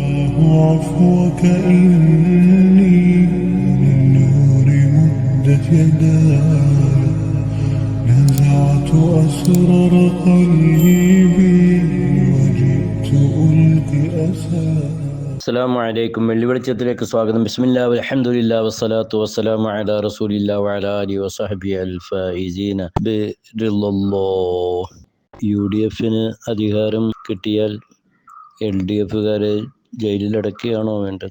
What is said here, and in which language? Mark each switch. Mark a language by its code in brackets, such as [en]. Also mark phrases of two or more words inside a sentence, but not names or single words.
[ar] عفوك إني للنور مدت يداي نزعت أسرار قلبي وجئت ألقي أساي. السلام عليكم. [ml] വെള്ളിവെളിച്ചത്തിലേക്ക് സ്വാഗതം. [ar] بسم الله والحمد لله والصلاة والسلام على رسول الله وعلى آله وصحبه الفائزين برضى الله. [ml] UDFന് അധികാരം കിട്ടിയാൽ LDFകാരെ ജയിലിലടക്കുകയാണോ വേണ്ടത്?